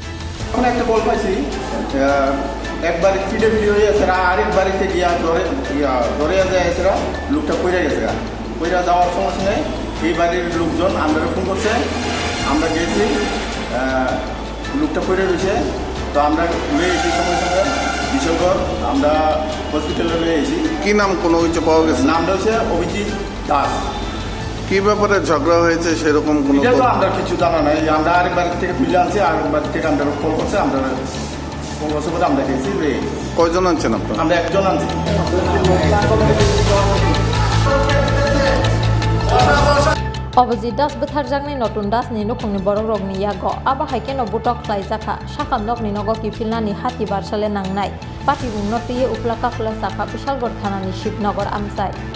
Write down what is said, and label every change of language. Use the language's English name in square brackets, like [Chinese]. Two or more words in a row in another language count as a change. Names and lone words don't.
[Bangla] এখন একটা কল পাইছি একবার ফিডে ভিডিও হয়েছে আরেক বাড়িতে গিয়া ধরে যাইছে লোকটা কইরা গেছে কইরা যাওয়ার সমস্যা নেই এই বাড়ির লোকজন আমরা ফোন করছে আমরা গেছি লোকটা কইরা রয়েছে তো আমরা নিয়ে এসেছি সঙ্গে সঙ্গে বিশ্বকর আমরা হসপিটালে নিয়ে এসেছি কি নাম কোনো কিছু পাওয়া গেছে নামটা হচ্ছে অভিজিৎ দাস কি ব্যাপারে ঝগড়া হয়েছে সেরকম কোনো এটা তো আমরা কিছু জানা নাই আমরা আরেক বাড়ি থেকে খুঁজে আনছি আরেক বাড়ি থেকে আমরা কল করছে আমরা কল করছে বলে আমরা গেছি কয়জন আনছেন আপনারা আমরা একজন আনছি [Kok Borok] Obji das bothar jangnai notun das ni nokungni borok rokni yago aba haikeno butok khlaijaka sakam nokni nogo kifilnani hati barsale nangnai party bungno tiye uplaka khla saka Bishalgor thanani Shipnogor amsai